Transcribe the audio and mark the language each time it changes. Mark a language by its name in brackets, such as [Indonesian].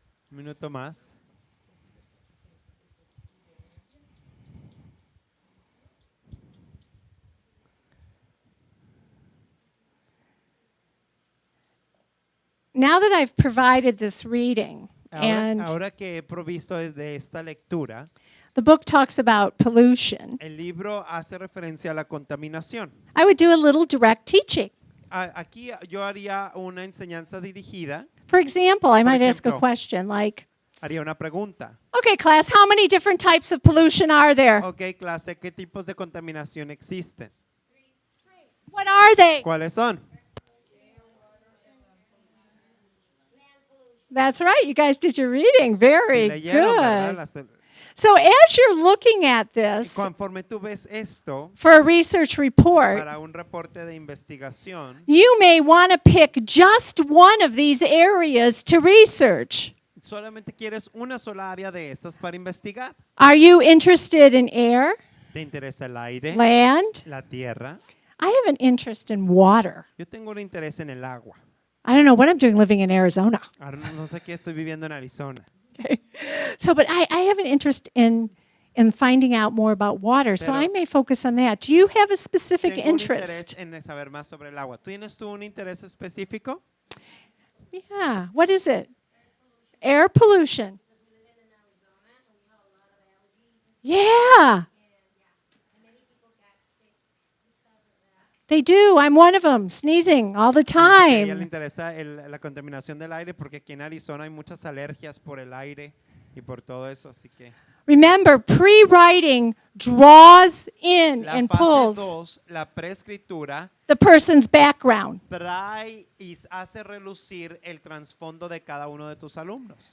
[Spanish] Un minuto más. [English] Now that I've provided this reading, and [Spanish] Ahora que he provisto de esta lectura, [English] the book talks about pollution, [Spanish] el libro hace referencia a la contaminación. [English] I would do a little direct teaching. [Spanish] Aquí yo haría una enseñanza dirigida, [English] For example, I might ask a [Spanish] ejemplo. [English] question like, [Spanish] haría una pregunta. [English] okay, class, how many different types of pollution are there? [Spanish] Ok, clase, ¿qué tipos de contaminación existen? [English] What are they? [Spanish] ¿Cuáles son? [English] That's right. You guys did your reading. Very [Spanish] Sí leyeron, ¿verdad? [English] good. So as you're looking at this [Spanish] Conforme tú ves esto [English] for a research report, [Spanish] para un reporte de investigación, [English] you may want to pick just one of these areas to research. [Spanish] solamente quieres una sola área de estas para investigar. [English] Are you interested in air, [Spanish] ¿Te interesa el aire, [English] land? [Spanish] la tierra? [English] I have an interest in water. [Spanish] Yo tengo un interés en el agua. [English] I don't know what I'm doing living in Arizona. [Spanish] Ahora no sé qué estoy viviendo en Arizona. [English] Okay. So, but I have an interest in finding out more about water, so [Spanish] Pero- [English] I may focus on that. Do you have a specific [Spanish] Tengo un [English] interest? [Spanish] interés en saber más sobre el agua. ¿Tienes tú un interés específico? [English] Yeah. What is it? Air pollution. Yeah. They do. I'm one of them, sneezing all the [Spanish] A ella le [English] time. [Spanish] interesa la contaminación del aire porque aquí en Arizona hay muchas alergias por el aire y por todo eso, así que [English] Remember, pre-writing draws in [Spanish] la [English] and [Spanish] fase [English] pulls [Spanish] 2, la preescritura, [English] the person's background. [Spanish] trae y hace relucir el trasfondo de cada uno de tus alumnos.